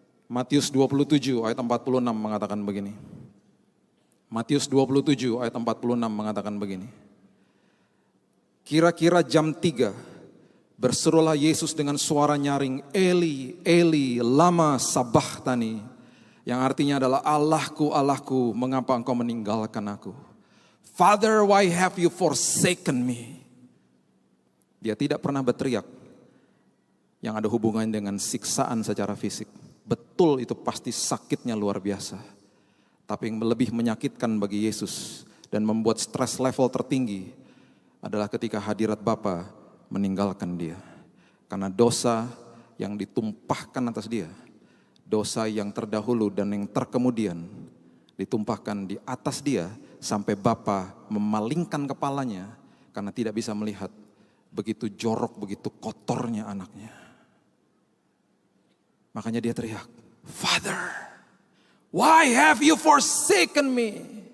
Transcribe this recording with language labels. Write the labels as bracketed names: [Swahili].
[Indonesian] Matius 27 ayat 46 mengatakan begini. Matius 27 ayat 46 mengatakan begini. Kira-kira jam 3 berserulah Yesus dengan suara nyaring, [Aramaic] Eli, Eli, lama sabachthani. [Indonesian] Yang artinya adalah Allahku, Allahku, mengapa engkau meninggalkan aku? [English] Father, why have you forsaken me? [Indonesian] Dia tidak pernah berteriak yang ada hubungan dengan siksaan secara fisik. Betul itu pasti sakitnya luar biasa. Tapi yang lebih menyakitkan bagi Yesus dan membuat stres level tertinggi adalah ketika hadirat Bapa meninggalkan dia. Karena dosa yang ditumpahkan atas dia, dosa yang terdahulu dan yang terkemudian ditumpahkan di atas dia sampai Bapa memalingkan kepalanya karena tidak bisa melihat begitu jorok, begitu kotornya anaknya. Makanya dia teriak, [English] Father, why have you forsaken me?